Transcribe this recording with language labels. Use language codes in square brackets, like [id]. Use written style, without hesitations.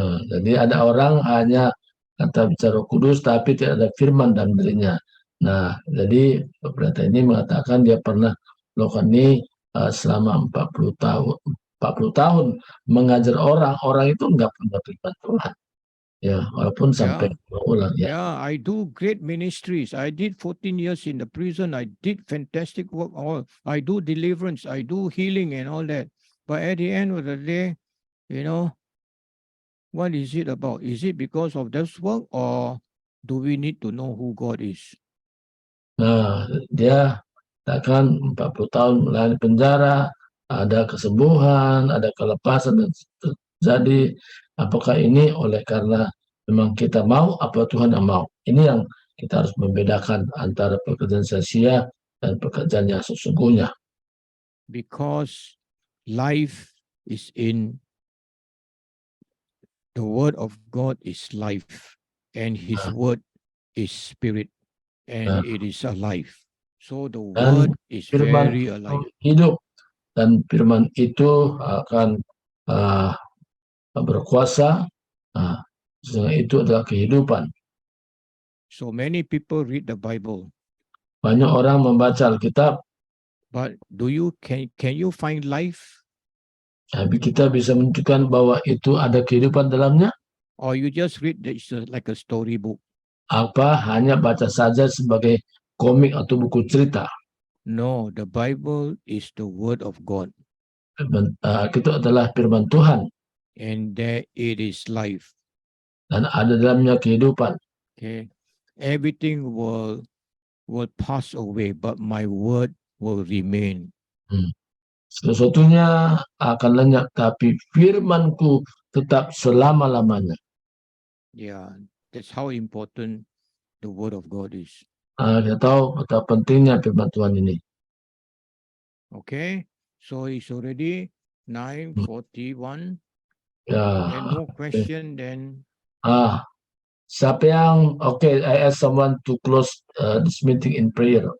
[id] Jadi ada orang hanya kata bicara kudus, tapi tidak ada firman dalam dirinya. Nah, jadi pendeta ini mengatakan dia pernah melakukan ini selama 40 tahun mengajar orang itu enggak punya firman Tuhan. Ya, walaupun sampai berulang ya. [en] Yeah, I do great ministries. I did 14 years in the prison. I did fantastic work. I do deliverance. I do healing and all that. But at the end of the day, what is it about? Is it because of this work, or do we need to know who God is? [id] Nah, dia katakan 40 tahun melayani penjara, ada kesembuhan, ada kelepasan, dan jadi apakah ini oleh karena memang kita mau, apa Tuhan yang mau? Ini yang kita harus membedakan antara pekerjaan sia-sia dan pekerjaan yang sesungguhnya. [en] Because life is in the word of God is life, and His word is spirit, and it is alive. So the word is [id] Firman [en] very alive. [id] hidup, dan firman itu akan berkuasa. Itu adalah kehidupan. [en] So many people read the Bible. [id] Banyak orang membaca Alkitab. [en] But can you find life? [id] Tapi kita bisa menunjukkan bahwa itu ada kehidupan dalamnya? [en] Or you just read it's like a storybook? [id] Apa hanya baca saja sebagai komik atau buku cerita? [en] No, the Bible is the word of God. [id] Itu adalah firman Tuhan. [en] And there it is life. [id] Dan ada dalamnya kehidupan. [en] Okay. Everything will pass away, but my word will remain. [id] Sesuatunya akan lenyap, tapi firmanku tetap selama-lamanya. [en] Yeah, that's how important the word of God is. [id] Kita tahu betapa pentingnya firman Tuhan ini. [en] Okay, so it's already 9:41. Ya. And no question then. [id] Siapa yang [en] I ask someone to close this meeting in prayer, oke?